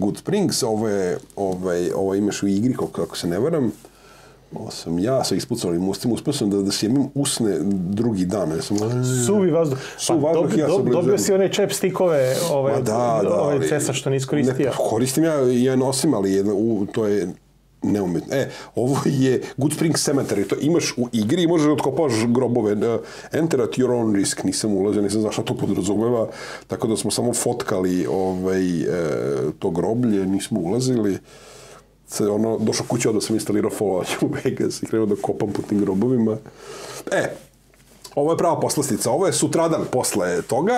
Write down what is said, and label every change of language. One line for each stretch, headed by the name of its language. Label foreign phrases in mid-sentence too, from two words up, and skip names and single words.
Serbian: Good Springs, ovo imaš u igri, kako se ne varam, ovo sam ja sa ispucalim ustima, uspio sam da sjemim usne drugi dan. Suvi vazduh. Dobio si one chapstickove, ove cesa što nisi koristio. Koristim ja nosim, ali to je neumetno. Ovo je Good Springs Cemetery, to imaš u igri i možeš da otkopaš grobove.
English: Enter at your own risk,
Serbian: nisam ulazio, nisam znao šta to podrazumeva, tako da smo samo fotkali to groblje, nismo ulazili. Došao kuće, onda sam instalirao Fallout u Vegas i krenuo da kopam po tim grobovima. Ovo je prava poslastica, ovo je sutradan posle toga.